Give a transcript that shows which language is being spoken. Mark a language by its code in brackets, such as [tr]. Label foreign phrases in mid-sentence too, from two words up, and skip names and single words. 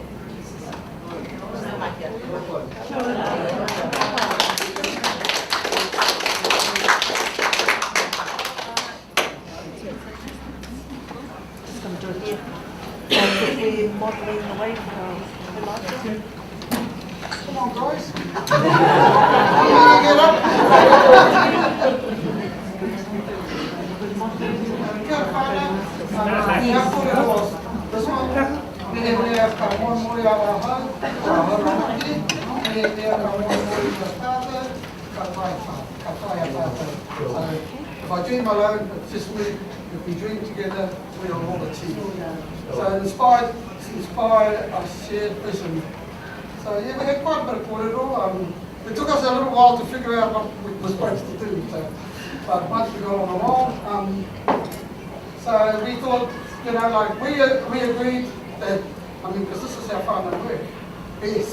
[en] We're modelling the way for Elijah. Come on, guys. Get up. This one, we have [mi] ka moemoeā ahau, ka hauraki, [en] we have [mi] ka moemoeā tātou, ka whai tātou. [en] So if I dream alone, it's just me. If we dream together, we are all a team. So inspired, a shared vision. So we had quite a bit of kōrero. It took us a little while to figure out what we were supposed to do. So, but once we got on the roll, so we thought, we agreed that, because this is how whānau work, best.